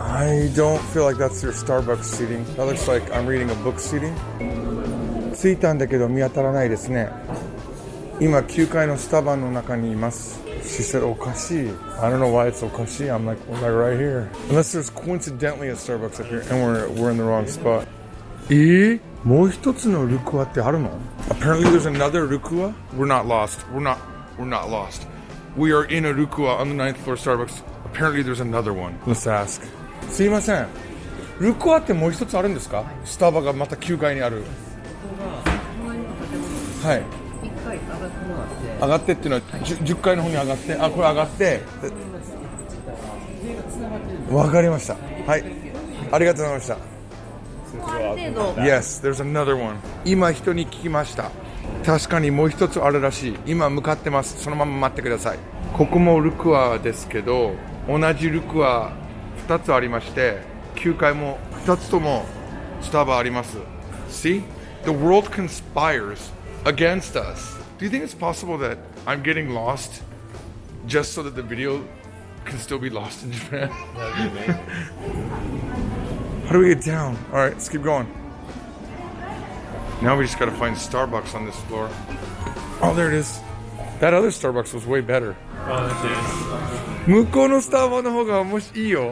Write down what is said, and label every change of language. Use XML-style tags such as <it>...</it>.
<en>I don't feel like that's your Starbucks seating. That looks like I'm reading a book seating.</en> <ja>着いたんだけど見当たらないですね。今9階のスタバの中にいます。</ja> <en>She said,</en> <ja>おかしい.</ja> <en>I don't know why it's おかしい. I'm like right here. Unless there's coincidentally a Starbucks up here and we're in the wrong spot.</en> <ja>もう一つのルクアってあるの?</ja> <en>Apparently there's another Rukua. We're not lost. We're not lost. We are in a Rukua on the 9th floor Starbucks. Apparently there's another one. Let's ask.</en> <ja>すいません。ルクアってもう一つあるんですか?スタバがまた9階にある。はい。上がってっていうのは 10階の方に上がって。あ、これ上がって。わかりました。はい。ありがとうございました。</ja> <en>Yes, there's another one.</en> <ja>今人に聞きました。確かにもう一つあるらしい。今向かってます。そのまま待ってください。ここもルクアですけど、同じルクア2つありまして、9階も2つともスタバあります。</ja> <en>See? The world conspires against us. Do you think it's possible that I'm getting lost just so that the video can still be lost in Japan? That'd be amazing. How do we get down? All right, let's keep going. Now we just gotta find Starbucks on this floor. Oh, there it is. That other Starbucks was way better. Oh, that's it.</en> <ja>向こうのスタバの方がもしいいよ。</ja>